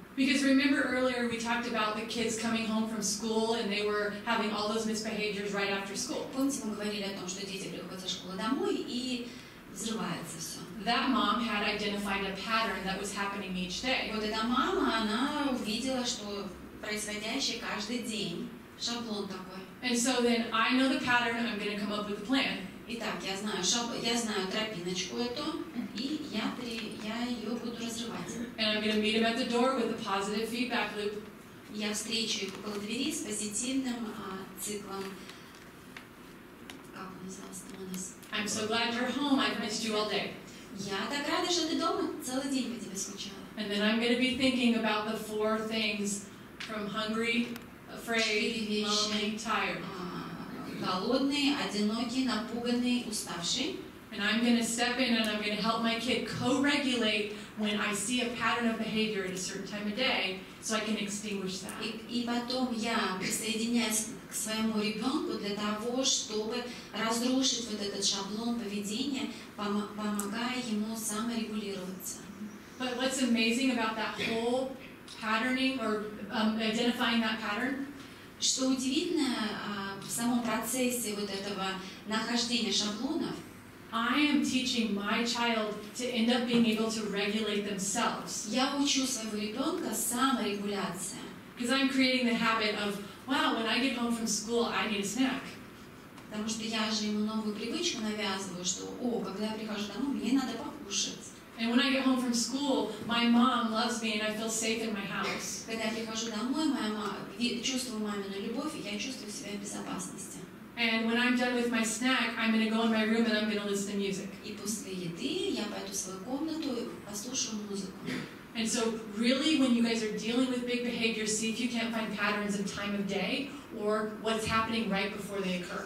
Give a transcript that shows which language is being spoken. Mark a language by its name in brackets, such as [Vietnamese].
[English] Because remember earlier we talked about the kids coming home from school and they were having all those misbehaviors right after school. [Russian] Помните, мы говорили о том, что дети приходят со школы домой и взрывается все. [English] That mom had identified a pattern that was happening each day. [Russian] Вот эта мама, она увидела, что происходящее каждый день, шаблон такой. [English] And so then I know the pattern, I'm going to come up with a plan. [Russian] Итак, я знаю тропиночку эту, и я ее буду разрывать. [English] And I'm going to meet him at the door with a positive feedback loop. [Russian] Я встречу их около двери с позитивным циклом. Как он назывался там у нас? [English] I'm so glad you're home. I've missed you all day. [Russian] Я так рада, что ты дома, целый день по тебе скучала. [English] And then I'm going to be thinking about the 4 things from hungry, afraid, lonely, tired. [Russian] Голодный, одинокий, напуганный, уставший. [English] And I'm going to step in and I'm going to help my kid co-regulate when I see a pattern of behavior at a certain time of day, so I can extinguish that. [Russian] И потом я присоединяюсь к своему ребенку для того, чтобы разрушить вот этот шаблон поведения, помогая ему саморегулироваться. [English] But what's amazing about that whole patterning or identifying that pattern? [Russian] Что удивительно в самом процессе вот этого нахождения шаблонов, [English] I am teaching my child to end up being able to regulate themselves. [Russian] Я учу своего ребенка саморегуляции. [English] Because I'm creating the habit of, wow, when I get home from school, I need a snack. [Russian] Потому что я же ему новую привычку навязываю, что, когда я прихожу домой, мне надо покушать. [English] And when I get home from school, my mom loves me and I feel safe in my house. [Russian] Когда я прихожу домой, чувствую мамину любовь, и я чувствую себя в безопасности. [English] And when I'm done with my snack, I'm going to go in my room and I'm going to listen to music. [Russian] И после еды я пойду в свою комнату и послушаю музыку. [English] And so really, when you guys are dealing with big behaviors, see if you can't find patterns in time of day or what's happening right before they occur.